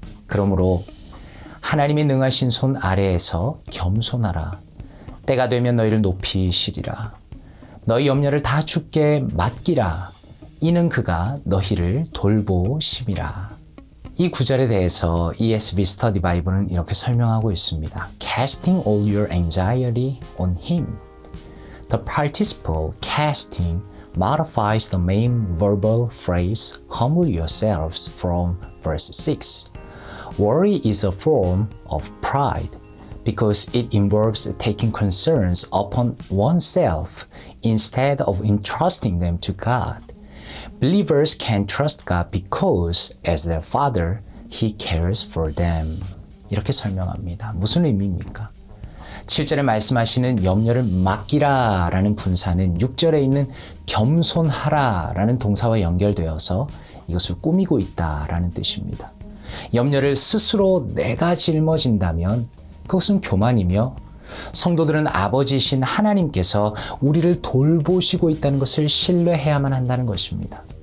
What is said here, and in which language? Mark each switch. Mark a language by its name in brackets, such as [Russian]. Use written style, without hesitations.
[Korean] 그러므로 하나님의 능하신 손 아래에서 겸손하라. 때가 되면 너희를 높이시리라. 너희 염려를 다 주께 맡기라. 이는 그가 너희를 돌보심이라. 이 구절에 대해서 ESV 스터디 바이블은 이렇게 설명하고 있습니다. [English] Casting all your anxiety on him. The participle casting modifies the main verbal phrase humble yourselves from verse 6. Worry is a form of pride because it involves taking concerns upon oneself instead of entrusting them to God. Believers can trust God because as their Father, He cares for them. [Korean] 이렇게 설명합니다. 무슨 의미입니까? 7절에 말씀하시는 염려를 맡기라 라는 분사는 6절에 있는 겸손하라 라는 동사와 연결되어서 이것을 꾸미고 있다 라는 뜻입니다. 염려를 스스로 내가 짊어진다면 그것은 교만이며 성도들은 아버지이신 하나님께서 우리를 돌보시고 있다는 것을 신뢰해야만 한다는 것입니다.